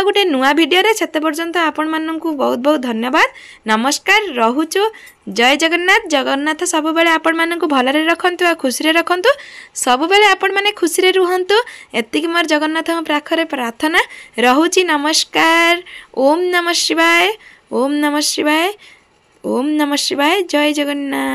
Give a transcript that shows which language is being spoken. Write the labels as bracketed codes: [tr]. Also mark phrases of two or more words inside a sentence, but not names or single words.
[or] ଗୋଟେ ନୂଆ ଭିଡିଓରେ ସେତେ ପର୍ଯ୍ୟନ୍ତ ଆପଣ ମାନଙ୍କୁ ବହୁତ ବହୁତ ଧନ୍ୟବାଦ ନମସ୍କାର ରହୁଛୁ ଜୟ ଜଗନ୍ନାଥ ଜଗନ୍ନାଥ ସବୁ ବେଳେ ଆପଣ ମାନଙ୍କୁ ଭଲରେ ରଖନ୍ତୁ ଆଉ ଖୁସିରେ ରଖନ୍ତୁ ସବୁ ବେଳେ ଆପଣ ମାନେ ଖୁସିରେ ରୁହନ୍ତୁ ଏତିକି ମୋର ଜଗନ୍ନାଥ ପାଖରେ ପ୍ରାର୍ଥନା ରହୁଛି ନମସ୍କାର [sa] ओम नमः शिवाय ओम नमः शिवाय ओम नमः शिवाय [or] ଜୟ ଜଗନ୍ନାଥ।